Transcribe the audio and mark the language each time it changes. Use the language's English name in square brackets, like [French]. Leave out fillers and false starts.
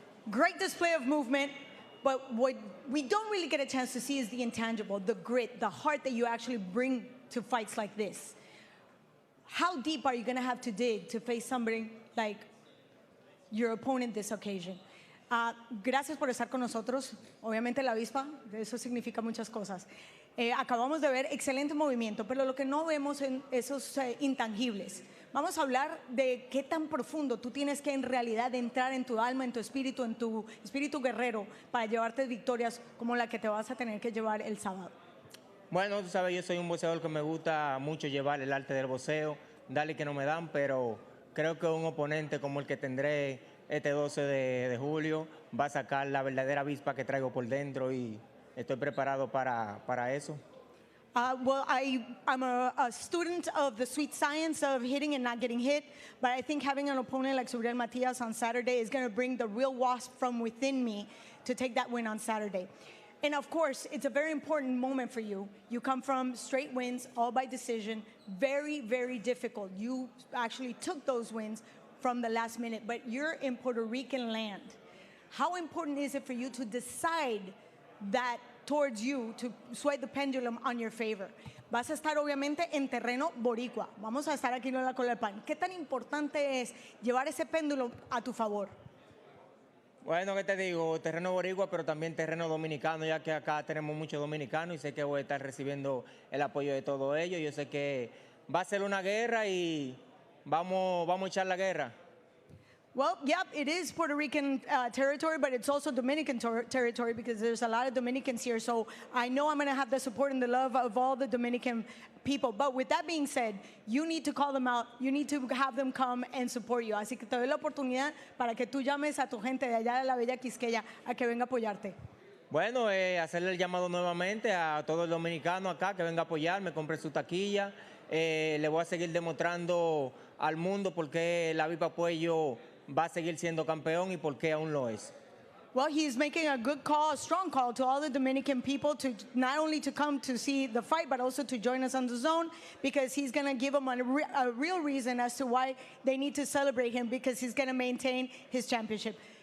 [English] Great display of movement, but what we don't really get a chance to see is the intangible, the grit, the heart that you actually bring to fights like this. How deep are you going to have to dig to face somebody like your opponent this occasion? [Spanish] Gracias por estar con nosotros. Obviamente la avispa, eso significa muchas cosas. Acabamos de ver excelente movimiento, pero lo que no vemos en esos intangibles. Vamos a hablar de qué tan profundo tú tienes que en realidad entrar en tu alma, en tu espíritu guerrero para llevarte victorias como la que te vas a tener que llevar el sábado. Bueno, tú sabes, yo soy un boxeador que me gusta mucho llevar el arte del boxeo, darle que no me dan, pero creo que un oponente como el que tendré este 12 de julio va a sacar la verdadera avispa que traigo por dentro y estoy preparado para eso. [English] Well, I'm a student of the sweet science of hitting and not getting hit, but I think having an opponent like Subro Matias on Saturday is going to bring the real wasp from within me to take that win on Saturday. And of course, it's a very important moment for you. You come from straight wins, all by decision, very, very difficult. You actually took those wins from the last minute, but you're in Puerto Rican land. How important is it for you to decide that towards you, to sway the pendulum on your favor? [Spanish] Vas a estar obviamente en terreno boricua. Vamos a estar aquí en la cola del pan. ¿Qué tan importante es llevar ese péndulo a tu favor? Bueno, ¿qué te digo? Terreno boricua, pero también terreno dominicano, ya que acá tenemos muchos dominicanos y sé que voy a estar recibiendo el apoyo de todos ellos. Yo sé que va a ser una guerra y vamos a echar la guerra. [English] Well, yep, it is Puerto Rican territory, but it's also Dominican territory because there's a lot of Dominicans here. So I know I'm going to have the support and the love of all the Dominican people. But with that being said, you need to call them out. You need to have them come and support you. [Spanish] Así que te doy la oportunidad para que tú llames a tu gente de allá de la Bella Quisqueya a que venga a apoyarte. Bueno, hacerle el llamado nuevamente a todo el dominicano acá que venga a apoyarme, compre su taquilla. Le voy a seguir demostrando al mundo por qué la Avispa Puello va a seguir siendo campeón y por qué aún lo es. [English] Well, he's making a good call, a strong call to all the Dominican people to not only to come to see the fight, but also to join us on DAZN because he's going to give them a real reason as to why they need to celebrate him because he's going to maintain his championship.